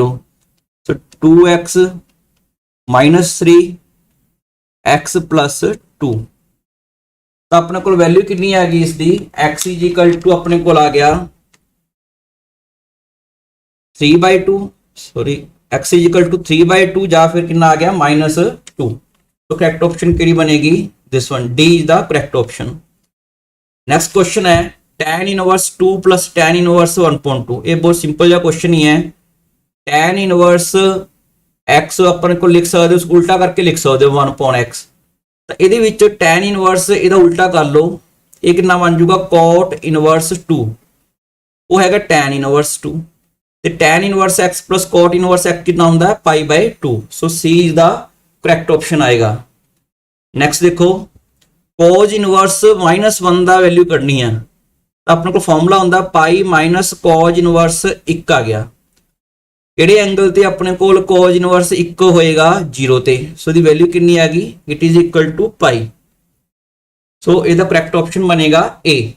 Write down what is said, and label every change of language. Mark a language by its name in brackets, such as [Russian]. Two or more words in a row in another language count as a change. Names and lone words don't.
[Punjabi] ਸੋ 2x - 3 x + 2। ਤਾਂ ਆਪਣੇ ਕੋਲ ਵੈਲਿਊ ਕਿੰਨੀ ਆ ਗਈ ਇਸ ਦੀ? [English] x is equal to [Punjabi] ਆਪਣੇ ਕੋਲ ਆ ਗਿਆ 3/2, ਸੌਰੀ [English] x is equal to [Punjabi] 3/2 ਜਾਂ ਫਿਰ ਕਿੰਨਾ ਆ ਗਿਆ -2। तो [English] correct option [Punjabi] ਕਿਹੜੀ ਬਣੇਗੀ? [English] this one, D is the correct option. next question ਹੈ tan inverse 2 plus tan inverse 1/2। [Punjabi] ਇਹ ਬਹੁਤ ਸਿੰਪਲ ਜਿਹਾ ਕੁਐਸਚਨ ਹੀ ਹੈ। [English] tan inverse x [Punjabi] ਆਪਾਂ ਕੋਲ ਲਿਖ ਸਕਦੇ ਹੋ, ਉਲਟਾ ਕਰਕੇ ਲਿਖ ਸਕਦੇ ਹੋ 1/x। ਤਾਂ ਇਹਦੇ ਵਿੱਚ [English] tan inverse [Punjabi] ਇਹਦਾ ਉਲਟਾ ਕਰ ਲਓ, ਇਹ ਕਿੰਨਾ ਬਣ ਜਾਊਗਾ [English] cot inverse 2। [Punjabi] ਉਹ ਹੈਗਾ [English] tan inverse 2 [Punjabi] ਤੇ [English] tan inverse x plus cot inverse x [Punjabi] ਕਿੰਨਾ ਹੁੰਦਾ ਹੈ π/2। ਸੋ [English] C is the correct option [Punjabi] ਆਏਗਾ। ਨੈਕਸਟ ਦੇਖੋ [English] cos inverse -1 [Punjabi] ਦਾ ਵੈਲਿਊ ਕੱਢਣੀ ਹੈ ਤਾਂ ਆਪਣੇ ਕੋਲ ਫਾਰਮੂਲਾ ਹੁੰਦਾ [English] π - cos inverse 1 [Punjabi] ਆ ਗਿਆ। ਕਿਹੜੇ ਐਂਗਲ ਤੇ ਆਪਣੇ ਕੋਲ [English] cos inverse 1 [Punjabi] ਹੋਏਗਾ? 0 ਤੇ। ਸੋ ਦੀ ਵੈਲਿਊ ਕਿੰਨੀ ਆ ਗਈ? [English] it is equal to π. [Punjabi] ਸੋ ਇਹਦਾ [English] correct option [Punjabi] ਬਣੇਗਾ A।